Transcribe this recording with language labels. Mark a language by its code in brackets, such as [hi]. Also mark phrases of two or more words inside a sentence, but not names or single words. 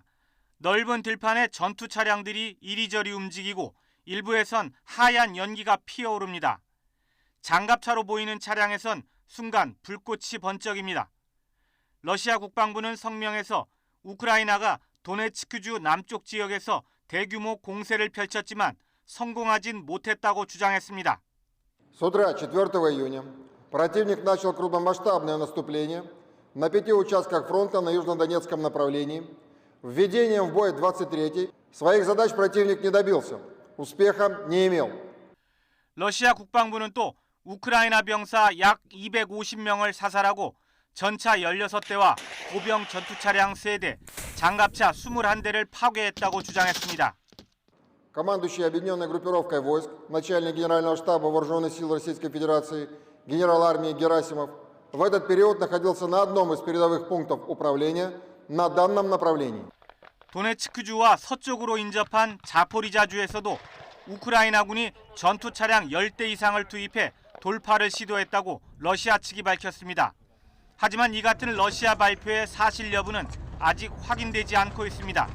[ko] 넓은 들판에 전투 차량들이 이리저리 움직이고 일부에선 하얀 연기가 피어오릅니다. 장갑차로 보이는 차량에선 순간 불꽃이 번쩍입니다. 러시아 국방부는 성명에서 우크라이나가 도네츠크주 남쪽 지역에서 대규모 공세를 펼쳤지만 성공하진 못했다고 주장했습니다. [ru] С утра 4 июня противник начал крупномасштабное наступление на 5 участках фронта на южнодонецком направлении. Введением в бой 23-й своих задач противник не добился, успеха не имел. [ko] 러시아 국방부는 또 우크라이나 병사 약 250명을 사살하고 전차 16대와 보병 전투차량 3대, 장갑차 21대를 파괴했다고 주장했습니다. [ru] Командующий объединенной группировкой войск, начальник Генерального штаба Вооруженных сил Российской Федерации, генерал армии Герасимов, в этот период находился на одном из передовых пунктов управления на данном направлении. [ko] 도네츠크주와 서쪽으로 인접한 자포리자주에서도 우크라이나군이 전투 차량 10대 이상을 투입해 돌파를 시도했다고 러시아 측이 밝혔습니다. 하지만 이 같은 러시아 발표의 사실 여부는 아직 확인되지 않고 있습니다.